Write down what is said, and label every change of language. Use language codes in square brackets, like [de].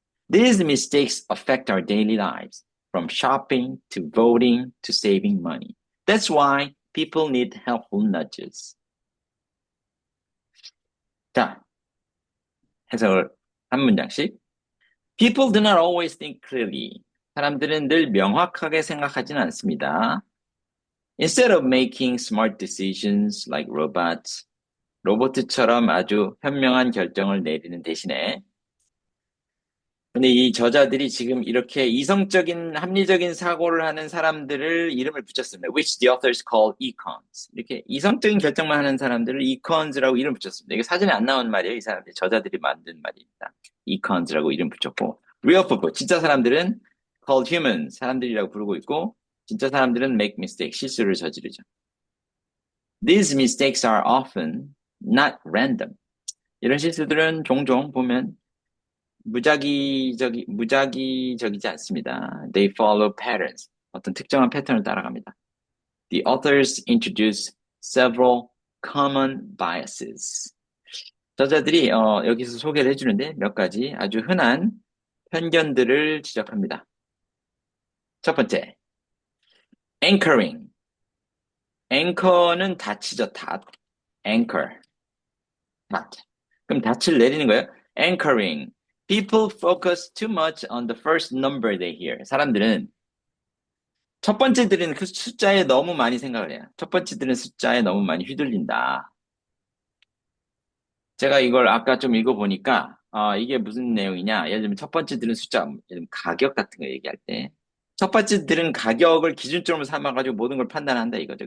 [en] These mistakes affect our daily lives, from shopping to voting to saving money. That's why people need helpful nudges. [ko] 자, 해석을 한 문장씩. [en] People do not always think clearly. [ko] 사람들은 늘 명확하게 생각하지는 않습니다. [en] Instead of making smart decisions like robots, [ko] 로봇처럼 아주 현명한 결정을 내리는 대신에 근데 이 저자들이 지금 이렇게 이성적인 합리적인 사고를 하는 사람들을 이름을 붙였습니다. [en] Which the authors call econs. [ko] 이렇게 이성적인 결정만 하는 사람들을 econs라고 이름 붙였습니다. 이게 사전에 안 나온 말이에요. 이 사람들 저자들이 만든 말입니다. econs라고 이름 붙였고 [en] real people [ko] 진짜 사람들은 [en] called humans [ko] 사람들이라고 부르고 있고 진짜 사람들은 [en] make mistake [ko] 실수를 저지르죠. [en] These mistakes are often not random. [ko] 이런 실수들은 종종 보면 무작위적이지 않습니다. [en] They follow patterns. [ko] 어떤 특정한 패턴을 따라갑니다. [en] The authors introduce several common biases. [ko] 저자들이 여기서 소개를 해주는데 몇 가지 아주 흔한 편견들을 지적합니다. 첫 번째, anchoring. 앵커는 닷이죠, 닷. anchor, 닷. 그럼 닷을 내리는 거예요. [en] anchoring. People focus too much on the first number they hear. [ko] 사람들은 첫 번째들은 그 숫자에 너무 많이 생각을 해요. 첫 번째들은 숫자에 너무 많이 휘둘린다. 제가 이걸 아까 좀 읽어보니까, 이게 무슨 내용이냐. 예를 들면 첫 번째들은 숫자, 예를 들면 가격 같은 거 얘기할 때, 첫 번째들은 가격을 기준점으로 삼아가지고 모든 걸 판단한다 이거죠.